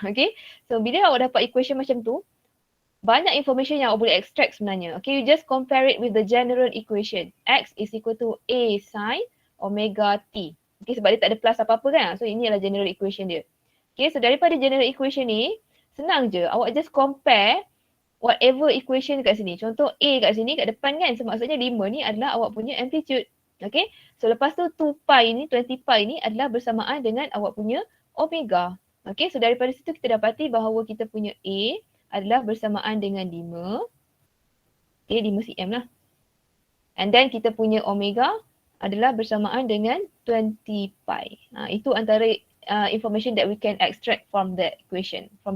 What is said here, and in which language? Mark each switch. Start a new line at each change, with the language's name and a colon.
Malay: Okay, so bila awak dapat equation macam tu, banyak information yang awak boleh extract sebenarnya.
English: Okay, you just compare it with the general equation. X is equal to A sin omega T.
Malay: Okay, sebab dia tak ada plus apa-apa kan. So ini adalah general equation dia. Okay, so daripada general equation ni, senang je. Awak just compare whatever equation kat sini. Contoh A kat sini, kat depan kan. So maksudnya 5 ni adalah awak punya amplitude. Okay, so lepas tu 2 pi ni, 20 pi ni adalah bersamaan dengan awak punya omega. Okay, so daripada situ kita dapati bahawa kita punya A adalah bersamaan dengan 5. Okay, 5 cm lah. And then kita punya omega adalah bersamaan dengan 20 pi. Itu antara
English: information that we can extract from the equation.